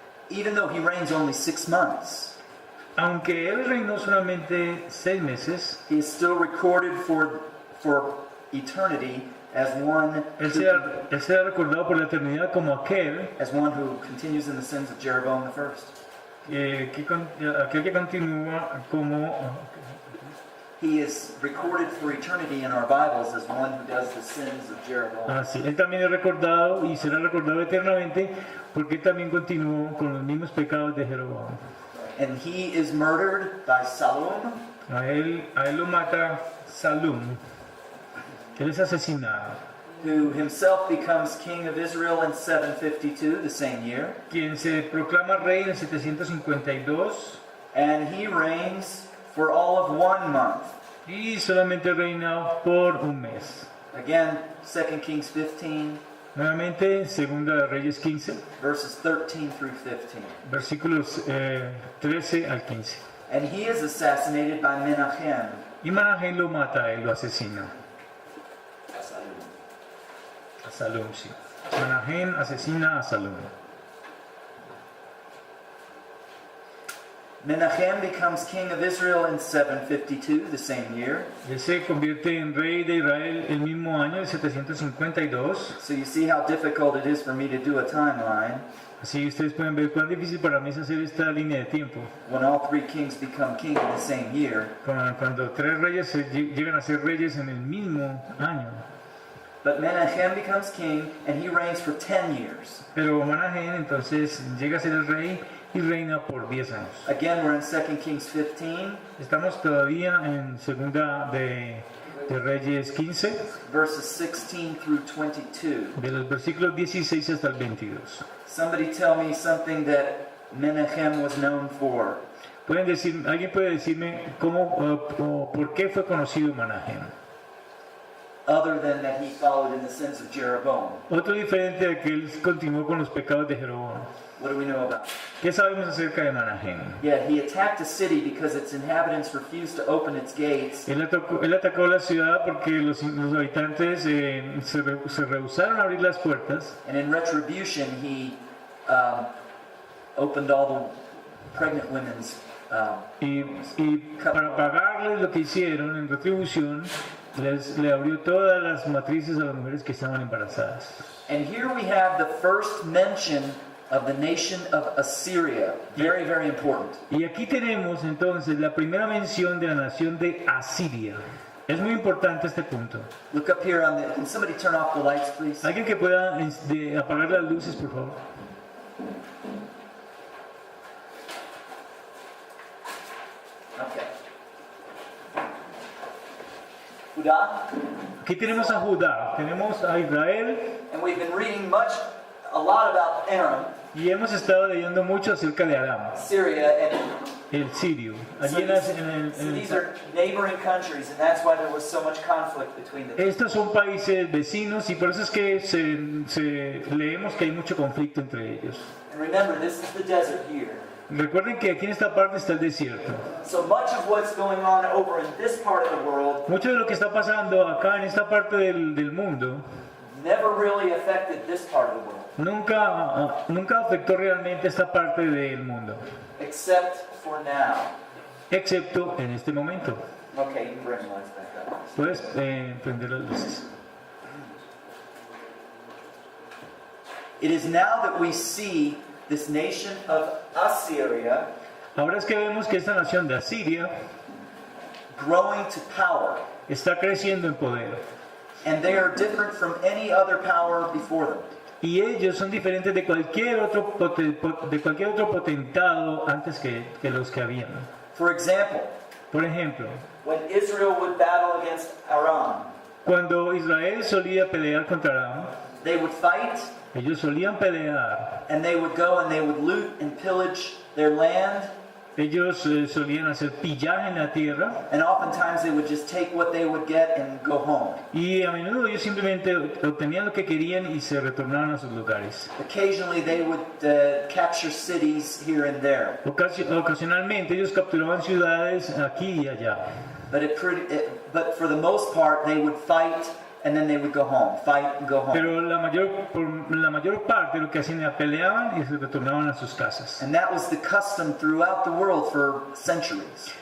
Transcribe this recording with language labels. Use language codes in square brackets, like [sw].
[en] Even though he reigns only 6 months, [es] Aunque él reinó solamente 6 meses, [en] he is still recorded for eternity as one [es] él [en] who, [es] será recordado por la eternidad como aquel [en] who continues in the sins of Jeroboam I. [es] aquel que continúa como... [en] He is recorded for eternity in our Bibles as one who does the sins of Jeroboam. [es] Sí, él también es recordado y será recordado eternamente porque él también continuó con los mismos pecados de Jeroboam. [en] And he is murdered by Salom, [es] A él lo mata Salum. Él es asesinado. [en] who himself becomes king of Israel in 752, the same year. [es] Quien se proclama rey en el 752 [en] And he reigns for all of 1 month. [es] y solamente reina por un mes. [en] Again, 2 Kings 15, [es] Nuevamente, segunda de Reyes 15, [en] verses 13 through 15. [es] versículos 13 al 15. [en] And he is assassinated by Menachem. [es] Y Manahem lo mata, él lo asesina. A Salum, sí. Manahem asesina a Salum. [en] Menachem becomes king of Israel in 752, the same year. [es] Él se convierte en rey de Israel el mismo año, el 752. [en] So you see how difficult it is for me to do a timeline [es] Así ustedes pueden ver cuán difícil para mí es hacer esta línea de tiempo. [en] when all 3 kings become king in the same year. [es] Cuando 3 reyes llegan a ser reyes en el mismo año. [en] But Menachem becomes king and he reigns for 10 years. [es] Pero Manahem entonces llega a ser el rey y reina por 10 años. [en] Again, we're in 2 Kings 15, [es] Estamos todavía en segunda de Reyes 15, [en] verses 16 through 22. [es] de los versículos 16 hasta el 22. [en] Somebody tell me something that Menachem was known for. [es] ¿Alguien puede decirme cómo o por qué fue conocido Manahem? [en] Other than that he followed in the sins of Jeroboam. [es] Otro diferente de que él continuó con los pecados de Jeroboam. [en] What do we know about it? [es] ¿Qué sabemos acerca de Manahem? [en] Yeah, he attacked a city because its inhabitants refused to open its gates. [es] Él atacó la ciudad porque los habitantes se rehusaron a abrir las puertas. [en] And in retribution, he opened all the pregnant women's. [es] Y para pagarles lo que hicieron en retribución, le abrió todas las matrices a las mujeres que estaban embarazadas. [en] And here we have the first mention of the nation of Assyria. Very, very important. [es] Y aquí tenemos entonces la primera mención de la nación de Asiria. Es muy importante este punto. [en] Look up here on the. Can somebody turn off the lights, please? [es] Alguien que pueda apagar las luces, por favor. [en] Okay. [es] Judá. Aquí tenemos a Judá, tenemos a Israel. [en] And we've been reading a lot about Aram, [es] Y hemos estado leyendo mucho acerca de Aram, [en] Syria, and [es] el sirio. [en] so [es] Allí [en] these are neighboring countries, and that's why there was so much conflict between them. [es] estos son países vecinos y por eso es que leemos que hay mucho conflicto entre ellos. [en] And remember, this is the desert here. [es] Recuerden que aquí en esta parte está el desierto. [en] So much of what's going on over in this part of the world [es] Mucho de lo que está pasando acá en esta parte del mundo [en] never really affected this part of the world, [es] nunca afectó realmente esta parte del mundo, [en] except for now. [es] excepto en este momento. [en] Okay, you can bring the lights back up. [es] Puedes prender las luces. [en] It is now that we see this nation of Assyria [es] Ahora es que vemos que esta nación de Asiria [en] growing to power, [es] está creciendo en poder. [en] and they are different from any other power before them. [es] Y ellos son diferentes de cualquier otro potentado antes que los que habían. [en] For example, [es] Por ejemplo, [en] when Israel would battle against Aram, [es] cuando Israel solía pelear contra Aram, [en] they would fight, [es] ellos solían pelear. [en] and they would go and they would loot and pillage their land, [es] Ellos solían hacer pillaje en la tierra [en] and oftentimes they would just take what they would get and go home. [es] y a menudo ellos simplemente obtenían lo que querían y se retornaban a sus lugares. [en] Occasionally they would capture cities here and there, [es] Ocasionalmente ellos capturaban ciudades aquí y allá. [en] but for the most part they would fight and then they would go home, fight and go home. [es] Pero por la mayor parte lo que hacían era peleaban y se retornaban a sus casas. [en] And that was the custom throughout the world for centuries.